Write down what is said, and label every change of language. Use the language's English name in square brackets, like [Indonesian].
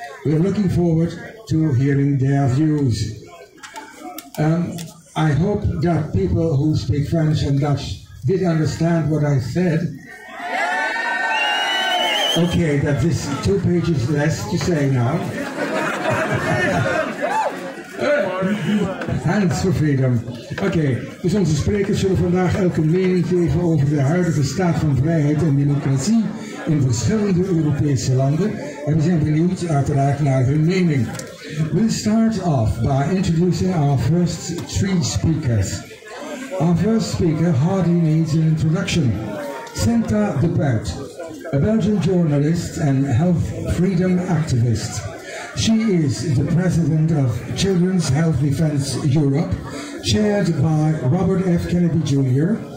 [English] We are looking forward to hearing their views. I hope that people who speak French and Dutch did understand what I said. Okay, that is 2 pages less to say now. Hands for freedom. [Dutch] Oké, dus onze sprekers zullen vandaag elke mening geven over de huidige staat van vrijheid en democratie in verschillende Europese landen. En we zijn benieuwd uiteraard naar hun mening. [English] We'll start off by introducing our first 3 speakers. Our first speaker hardly needs an introduction. Senta de Buit, a Belgian journalist and health freedom activist. She is the president of Children's Health Defense Europe, chaired by Robert F. Kennedy Jr.